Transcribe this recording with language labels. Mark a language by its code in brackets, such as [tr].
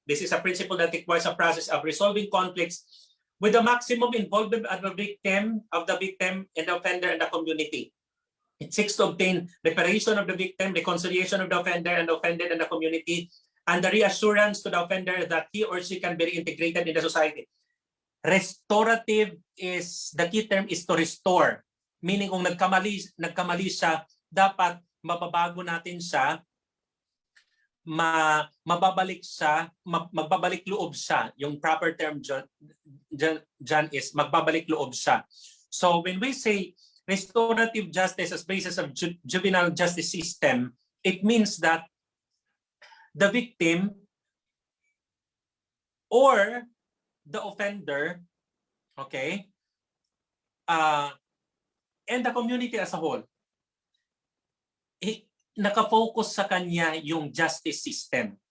[en] This is a principle that requires a process of resolving conflicts with the maximum involvement of the victim and the offender and the community. It seeks to obtain reparation of the victim, reconciliation of the offender and the offended and the community, and the reassurance to the offender that he or she can be reintegrated in the society. Restorative is, the key term is to restore. [tl] Meaning kung nagkamali siya, dapat mababago natin siya, magbabalik loob siya. Yung proper term dyan is magbabalik loob siya. [en] So when we say restorative justice as basis of juvenile justice system, it means that the victim or the offender, okay, and the community as a whole, [tl] nakafocus sa kanya yung justice system.